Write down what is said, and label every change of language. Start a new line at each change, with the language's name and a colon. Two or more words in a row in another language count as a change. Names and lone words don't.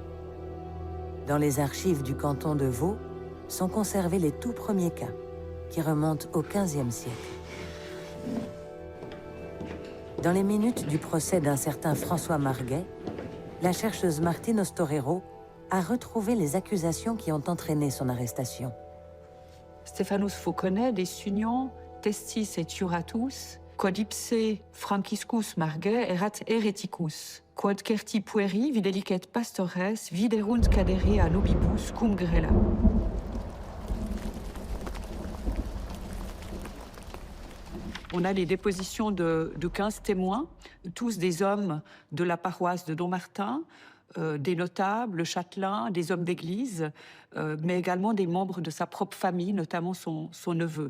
French: Dans les archives du canton de Vaud sont conservés les tout premiers cas, qui remontent au XVe siècle. Dans les minutes du procès d'un certain François Marguet, la chercheuse Martine Ostorero a retrouvé les accusations qui ont entraîné son arrestation.
Latin: Stephanus Fauconnet, des Sunions, testis et turatus, quod ipse franciscus Marguet erat hereticus, quod certi pueri videlicet pastores viderunt cadere a nobibus cum grella.
French: On a les dépositions de 15 témoins, tous des hommes de la paroisse de Dommartin, des notables, châtelains, des hommes d'église, mais également des membres de sa propre famille, notamment son neveu.